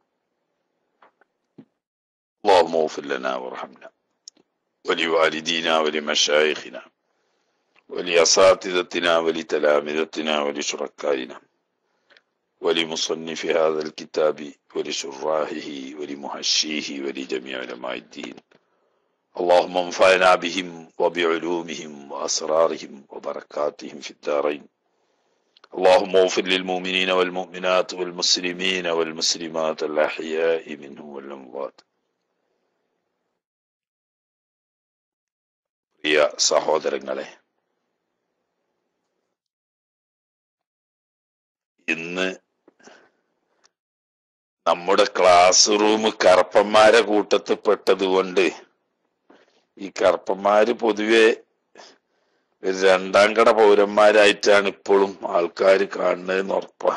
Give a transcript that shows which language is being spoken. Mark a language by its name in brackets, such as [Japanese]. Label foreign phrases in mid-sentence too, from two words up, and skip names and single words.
[Arabic] اللهم اغفر لنا وارحمنا ولوالدينا ولمشايخنا ولأساتذتنا ولتلامذتنا ولشركائنا ولمصنف هذا الكتاب ولشراحه ولمحشيه ولجميع علماء الدين. اللهم انفعنا بهم وبعلومهم وأسرارهم وبركاتهم في الدارين. اللهم اغفر للمؤمنين والمؤمنات والمسلمين والمسلمات الأحياء منهم والأموات. [Malayalam] പ്രിയ സഹോദരങ്ങളെ, ഇന്ന് നമ്മുടെ [English] class room [Malayalam] കറുപ്പന്മാരെ കൂട്ടത്തിൽ പെട്ടത് കൊണ്ട് ഈ കറുപ്പന്മാര് പൊതുവെ രണ്ടാം കട പൗരന്മാരായിട്ടാണ് ഇപ്പോഴും ആൾക്കാർ കാണുന്നതെന്ന് ഉറപ്പാ.